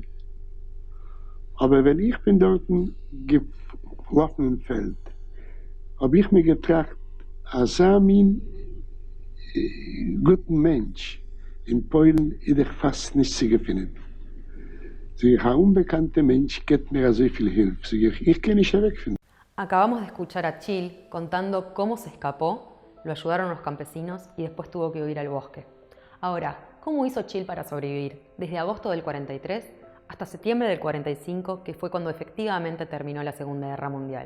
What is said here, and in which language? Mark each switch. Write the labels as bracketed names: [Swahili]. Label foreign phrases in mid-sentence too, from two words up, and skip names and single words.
[German] Aber wenn ich bin dort gelaufen im Feld, habe ich mir getracht, als mein guten Mensch in Polen ist ich fast nicht zu finden. So, ein unbekannter Mensch gibt mir so viel Hilfe. So, ich kann nicht wegfinden. [Spanish] Acabamos de escuchar a Chill contando cómo se escapó, lo ayudaron los campesinos y después tuvo que huir al bosque. Ahora, ¿cómo hizo Chill para sobrevivir? Desde agosto del 43 hasta septiembre del 45, que fue cuando efectivamente terminó la Segunda Guerra Mundial.